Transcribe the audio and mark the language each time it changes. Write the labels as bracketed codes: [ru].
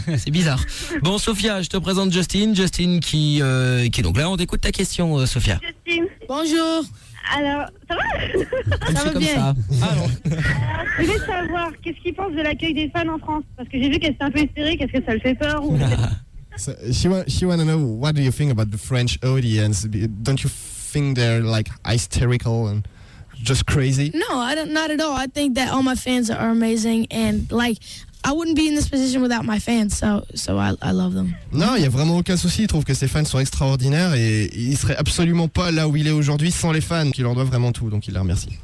[fr] C'est bizarre. Bon, Sophia, je te présente Justin. Justin qui est donc là. On t'écoute ta question, Sophia. Justin. Bonjour. Alors, ça va? Ça va comme bien. Ça. Je voulais savoir, qu'est-ce qu'il pense de l'accueil des fans en France? Parce que j'ai vu qu'elle s'est un peu hystérique, est-ce que ça le fait peur ou... [en] So, she wanna know, what do you think about the French audience? Don't you think they're like hysterical and just crazy? No, not at all. I think that all my fans are amazing and like... I wouldn't be in this position without my fans, so I love them. [fr] Non, il y a vraiment aucun souci. Il trouve que ses fans sont extraordinaires et il serait absolument pas là où il est aujourd'hui sans les fans. Il leur doit vraiment tout, donc il les remercie.